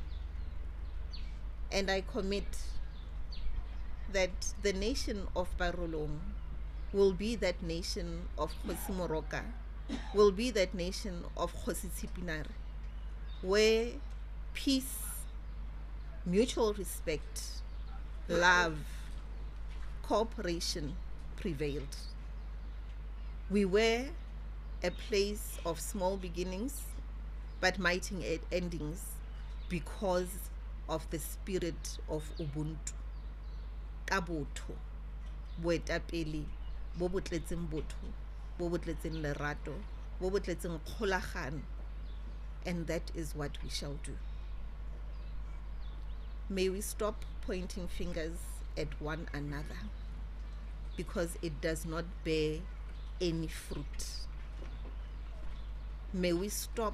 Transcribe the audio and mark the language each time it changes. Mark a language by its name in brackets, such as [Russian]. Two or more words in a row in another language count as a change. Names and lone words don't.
[English] And I commit that the nation of Barolong will be that nation of Kgosi Moroka, will be that nation of Kgosi Tsipinare, where peace, mutual respect, love, cooperation prevailed. We were a place of small beginnings but mighty endings because of the spirit of Ubuntu. [Tswana] Kabotho, boetapele, bo bo tletseng botho, bo bo tletseng lerato, bo bo tletseng kgolagano, [English] and that is what we shall do. May we stop pointing fingers at one another, because it does not bear any fruit. May we stop.